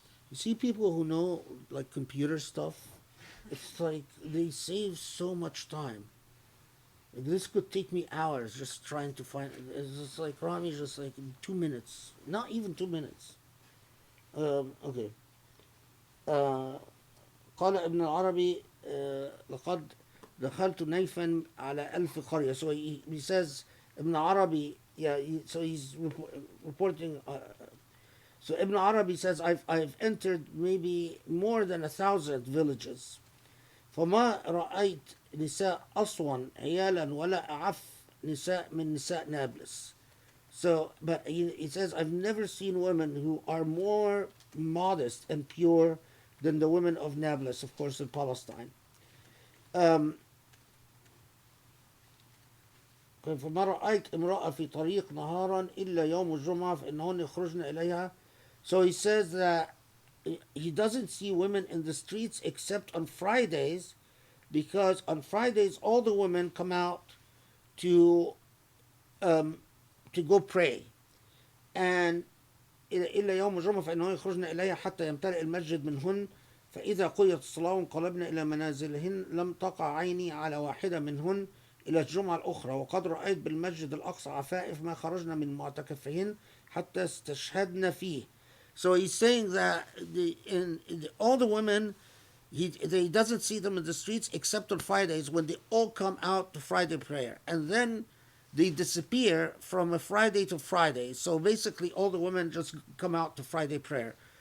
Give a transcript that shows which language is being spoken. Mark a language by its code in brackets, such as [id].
[en] You see people who know like computer stuff, it's like they save so much time. This could take me hours just trying to find. It's just like Rami's just like in 2 minutes, not even 2 minutes. Okay. [ar] قال ابن العربي لقد دخلت نيفا على ألف قرية. [en] So he says Ibn Arabi, yeah. So he's reporting. So Ibn Arabi says, I've entered maybe more than 1,000 villages. [ar] فما رأيت نساء أصوًا عيالا ولا أعف نساء من نساء Nablus. [en] So, but he says, I've never seen women who are more modest and pure than the women of Nablus, of course, in Palestine. Um, [ar] فما رأيت امرأة في طريق نهارا إلا يوم الجمعة فإنهن يخرجن إليها. [en] So he says that he doesn't see women in the streets except on Fridays, because on Fridays all the women come out to um, go pray. And [ar] إلا يوم الجمعة فإنهن يخرجن إليها حتى يمتلئ المسجد منهن فإذا قضيت الصلاة وانقلبن إلى منازلهن لم تقع عيني على واحدة منهن إلى الجمعة الأخرى وقد رأيت بالمسجد الأقصى عفائف ما خرجن من معتكفهن حتى استشهدن فيه. [en] So he's saying that all the women, he doesn't see them in the streets except on Fridays when they all come out to Friday prayer. And then they disappear from a Friday to Friday. So basically all the women just come out to Friday prayer.